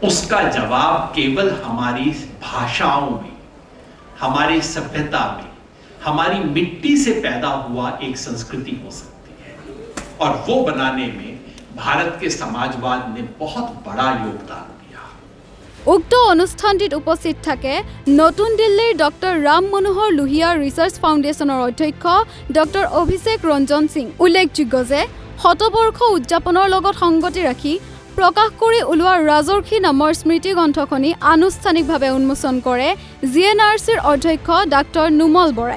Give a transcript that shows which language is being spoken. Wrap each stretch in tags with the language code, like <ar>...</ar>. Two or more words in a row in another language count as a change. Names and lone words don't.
<hi>उसका जवाब केवल हमारी भाषाओं में, हमारी सभ्यता में, हमारी मिट्टी से पैदा हुआ एक संस्कृति हो सकती है। और वो बनाने में भारत के समाजवाद ने बहुत बड़ा योगदान दिया।</hi> <as>उक्त অনুষ্ঠানটিত উপস্থিত থাকে নতুন দিল্লীৰ ডক্টৰ ৰাম মনোহৰ লোহিয়া ৰিচাৰ্চ ফাউণ্ডেশ্যনৰ অধ্যক্ষ ডক্টৰ অভিষেক ৰঞ্জন সিং। উল্লেখযোগ্য যে শতবৰ্ষ উদযাপনৰ লগত সংগতি ৰাখি প্ৰকাশ কৰি ওলোৱা ৰাজৰ্ষি নামৰ স্মৃতি গ্ৰন্থখনি আনুষ্ঠানিকভাৱে উন্মোচন কৰে জিএনআৰচিৰ অধ্যক্ষ ডাক্তৰ নুমল বৰাই।</as>